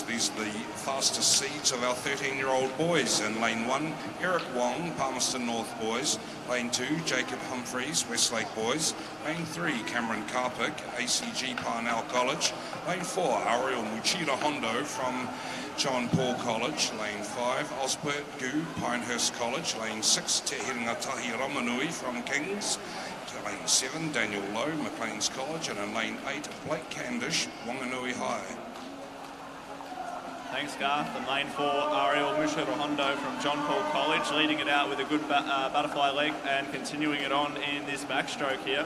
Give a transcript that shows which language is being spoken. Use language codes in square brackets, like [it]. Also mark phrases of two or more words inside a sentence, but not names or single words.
[en] These are the fastest seeds of our 13-year-old boys. In lane 1, Eric Wong, Palmerston North Boys. Lane 2, Jacob Humphreys, Westlake Boys. Lane 3, Cameron Carpick, ACG Parnell College. Lane 4, Ariel Muchira Hondo from John Paul College. Lane 5, Osbert Gu, Pinehurst College. Lane 6, Te Hiringatahi Ramanui from Kings. Lane 7, Daniel Lowe, Maclean's College, and in lane 8, Blake Candish, Wanganui High. Thanks, Garth. And lane 4, Ariel Mushiro-Hondo from John Paul College, leading it out with a good butterfly leg and continuing it on in this backstroke here.